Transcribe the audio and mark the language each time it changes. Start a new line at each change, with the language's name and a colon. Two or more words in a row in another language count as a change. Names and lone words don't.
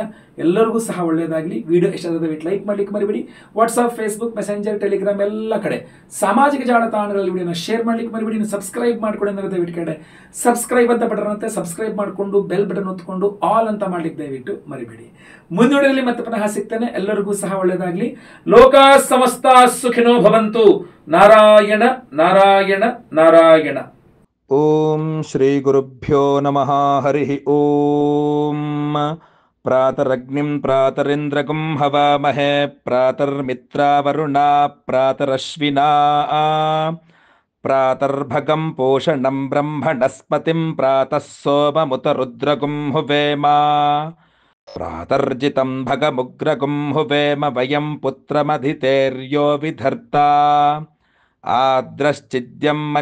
Kannada: ಎಲ್ಲರಿಗೂ ಸಹ ಒಳ್ಳೆಯದಾಗಲಿ. ವಿಡಿಯೋ ಇಷ್ಟವಾದ ಲೈಕ್ ಮಾಡ್ಲಿಕ್ಕೆ ಮರಿಬೇಡಿ. ವಾಟ್ಸ್ಆಪ್, ಫೇಸ್ಬುಕ್, ಮೆಸೆಂಜರ್, ಟೆಲಿಗ್ರಾಮ್ ಎಲ್ಲ ಕಡೆ ಸಾಮಾಜಿಕ ಜಾಲತಾಣಗಳಲ್ಲಿ ವಿಡಿಯೋನ ಶೇರ್ ಮಾಡ್ಲಿಕ್ಕೆ ಮರಿಬೇಡಿ. ನೀವು ಸಬ್ಸ್ಕ್ರೈಬ್ ಮಾಡ್ಕೊಂಡು ಅಂದ್ರೆ ದಯವಿಟ್ಟು ಕಡೆ ಸಬ್ಸ್ಕ್ರೈಬ್ ಅಂತ ಬಟನ್ ಅಂತೆ ಸಬ್ಸ್ಕ್ರೈಬ್ ಮಾಡಿಕೊಂಡು
English: bell button
Kannada: ಒತ್ಕೊಂಡು ಆಲ್ ಅಂತ ಮಾಡ್ಲಿಕ್ಕೆ ದಯವಿಟ್ಟು ಮರಿಬೇಡಿ. ಮುಂದಿನ ಮತ್ತೆ ಪುನಃ ಸಿಗ್ತೇನೆ. ಎಲ್ಲರಿಗೂ ಸಹ ಒಳ್ಳೆಯದಾಗಲಿ.
Sanskrit: ಲೋಕ ಸಮಸ್ತ ಸುಖಿನೋ ಭವಂತು. ನಾರಾಯಣ ನಾರಾಯಣ ನಾರಾಯಣ. ಓಂ ಶ್ರೀ ಗುರುಭ್ಯೋ ನಮಃ. ಹರಿ ಓಂ. ಪ್ರಾತರಗ್ನಿಂ ಪ್ರಾತರಿಂದ್ರಗಂ ಹವಾಮಹೇ, ಪ್ರಾತರ್ಮಿತ್ರಾವರುಣಾ ಪ್ರಾತರಶ್ವಿನಾ, ಪ್ರಾತರ್ಭಗಂ ಪೋಷಣಂ ಬ್ರಹ್ಮಣಸ್ಪತಿಂ ಪ್ರಾತಃ ಸೋಮಮುತ ರುದ್ರಗುಂ ಹುವೇಮ, ಪ್ರಾತರ್ಜಿತಂ ಭಗಮುಗ್ರಗುಂ ಹುವೇಮ ವಯಂ ಪುತ್ರಮಧಿತೇರ್ಯೋ ವಿಧರ್ತಾ, ಆದ್ರಶ್ಚಿದ್ಯಂ